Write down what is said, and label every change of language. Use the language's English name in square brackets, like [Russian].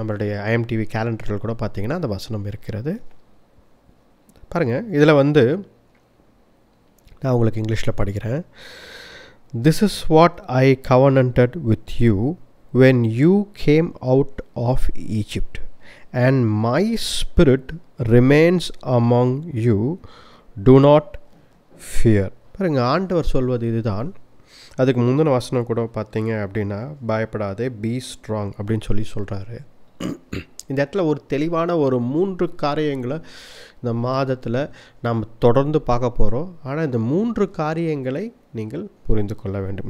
[Tamil] நம்மளுடைய ஐஎம்டிவி கேலண்டரில் கூட பார்த்தீங்கன்னா அந்த வசனம் இருக்கிறது. பாருங்கள், இதில் நான் உங்களுக்கு இங்கிலீஷில் படிக்கிறேன். [English] This is what I covenanted with you when you came out of Egypt, and my spirit remains among you. Do not fear. [Tamil] பாருங்கள், ஆண்டவர் சொல்வது இதுதான். அதுக்கு முந்தின வசனம் கூட பார்த்தீங்க அப்படின்னா பயப்படாதே, [English] be strong [Tamil] அப்படின்னு சொல்கிறாரு. இந்த இடத்துல ஒரு தெளிவான ஒரு 3 காரியங்களை இந்த மாதத்தில் நாம் தொடர்ந்து பார்க்க போகிறோம். ஆனால் இந்த 3 காரியங்களை நீங்கள் புரிந்து கொள்ள வேண்டும்.